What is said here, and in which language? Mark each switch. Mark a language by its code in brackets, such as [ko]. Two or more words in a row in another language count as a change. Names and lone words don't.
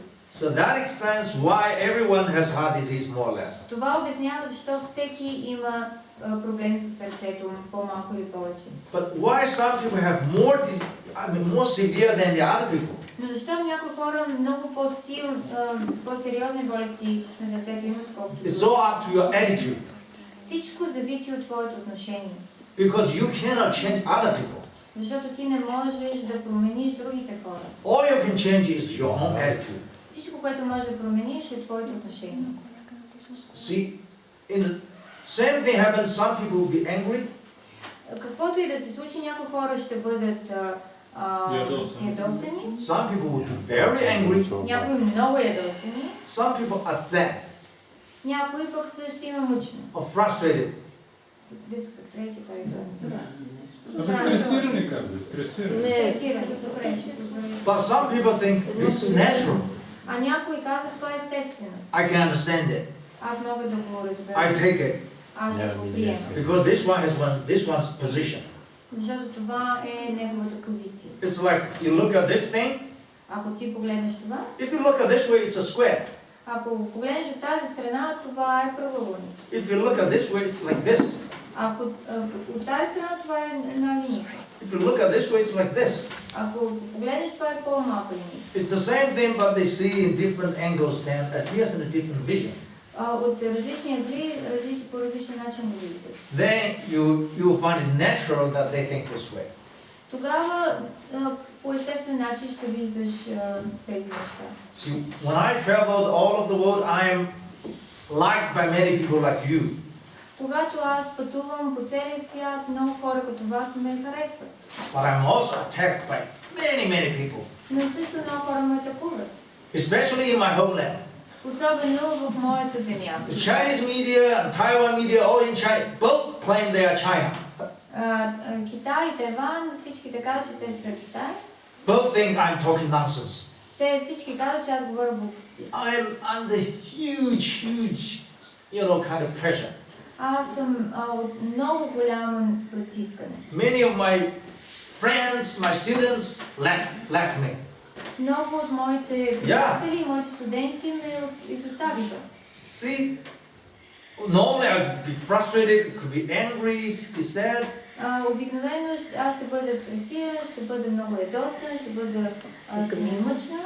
[en] So that explains why everyone has heart disease more or less. [bg] Това обяснява защо всеки има проблеми с сърцето, по-малко или повече. [en] But why some people have more severe than the other people? [bg] Но защо някои хора много по-сериозни болести на сърцето имат, колкото? [en] It's all up to your attitude. [bg] Всичко зависи от твоето отношение. [en] Because you cannot change other people. [bg] Защото ти не можеш да промениш другите хора. [en] All you can change is your own attitude. [bg] Всичко, което можеш да промениш, е твоето отношение. [en] See, in the same thing happens, some people will be angry. [bg] Каквото и да се случи, някои хора ще бъдат ядосани. [en] Some people will be very angry. [bg] Някои много ядосани. [en] Some people are sad [bg] Някои пък ще има мъчно. [en] or frustrated. [bg] Стресирани, казвай, стресирани. Стресирани, добре. [en] But some people think this is natural. [bg] А някои казват, това е естествено. [en] I can understand it. [bg] Аз мога да го [en] I [bg] разбера. [en] take it. [bg] Аз ще го приема. [en] Because this one's position. [bg] Защото това е неговата позиция. [en] It's like you look at this thing. [bg] Ако ти погледнеш това, [en] If you look at this way, it's a square. [bg] ако погледнеш от тази страна, това е правоъгълник. [en] If you look at this way, it's like this. [bg] Ако от тази страна, това е една линия. [en] If you look at this way, it's like this. [bg] Ако погледнеш, това е по-малка линия. [en] It's the same thing, but they see in different angles and appears in a different vision. [bg] От различни ъгли, по различен начин го видите. [en] Then you will find it natural that they think this way. [bg] Тогава по естествен начин ще виждаш тези неща. [en] See, when I traveled all of the world, I am liked by many people like you. [bg] Когато аз пътувам по целия свят, много хора като вас ме харесват. [en] But I'm also attacked by many people. [bg] Но също много хора ме атакуват. [en] Especially in my homeland. [bg] Особено в моята земя. [en] The Chinese media and Taiwan media, all in China, both claim they are China. [bg] Китай и Тайван, всички така, че те са Китай. [en] Both think I'm talking nonsense. [bg] Те всички казват, че аз говоря глупости. [en] I'm under huge, kind of pressure. [bg] Аз съм от много голямо притискане. [en] Many of my friends, my students left me. [bg] Много от моите приятели, моите студенти ме изоставиха. [en] See, normally I could be frustrated, could be angry, could be sad. [bg] Обикновено аз ще бъда стресиран, ще бъда много ядосан, ще ми е мъчна.